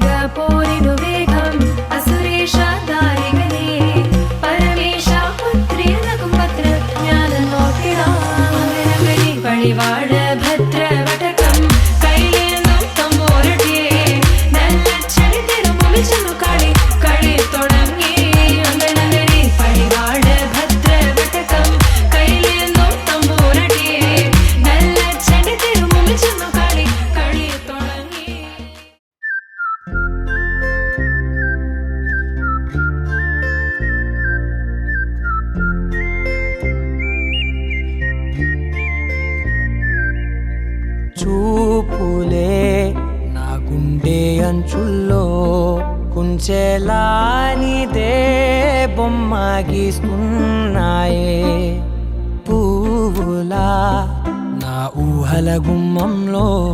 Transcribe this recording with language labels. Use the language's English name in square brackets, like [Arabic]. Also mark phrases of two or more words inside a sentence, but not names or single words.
[Malayalam] പോരിനു വേഗം അസുരേഷ ദാരികനെ പരമേശ പുത്രിയ നകുംപത്ര ജ്ഞാന നോക്കിടാം അങ്ങനങ്ങനെ പടിവാള ഭദ്രവടകം കൈലേന്തും തമ്പൂരട്ടിയെ നല്ലച്ചടി തിരുമുമ്പിൽ ചെന്നു കളി കളി തുടങ്ങി അങ്ങനങ്ങനെ പടിവാള ഭദ്രവടകം കൈലേന്തും തമ്പൂരട്ടിയെ നല്ലച്ചടി തിരുമുമ്പിൽ ചെന്നു കളി കളി തുടങ്ങി [Telugu] చూపులే నా గుండె అంచుల్లో కుంచెలానిదే బొమ్మ గీస్తున్నాయే పువ్వులా నా ఊహల గుమ్మంలో